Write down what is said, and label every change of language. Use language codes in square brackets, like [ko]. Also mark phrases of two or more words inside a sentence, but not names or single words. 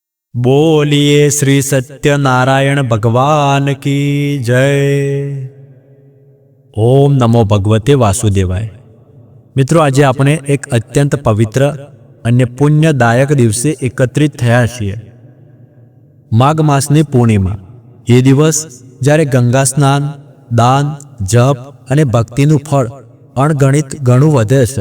[hi] बोलिए श्री सत्यनारायण भगवान की जय। [sa] ओम नमो भगवते वासुदेवाय। [hi] मित्रों, आज [gu] આપણે એક અત્યંત પવિત્ર અને પુણ્યદાયક દિવસે એકત્રિત થયા છીએ। માઘ માસની પૂર્ણિમા। એ દિવસ જ્યારે ગંગા સ્નાન, દાન, જપ અને ભક્તિનું ફળ અણગણિત ઘણું વધે છે।